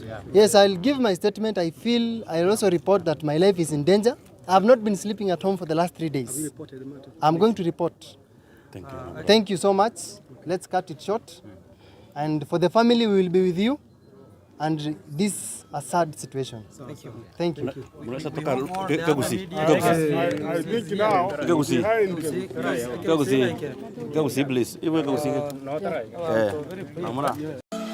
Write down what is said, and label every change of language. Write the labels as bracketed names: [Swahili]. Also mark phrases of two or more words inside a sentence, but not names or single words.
[English] Yes, I'll give my statement. I'll also report that my life is in danger. I have not been sleeping at home for the last 3 days. Have you reported the matter? I'm going to report. Thank you. Thank you so much. Let's cut it short. And for the family, we will be with you. And this is a sad situation. Thank you. Thank you. [Swahili] Mnaweza toka Gusii. [English] I think now Gusii. behind [Swahili] Gusii, please. Iwe Gusii. Amuna.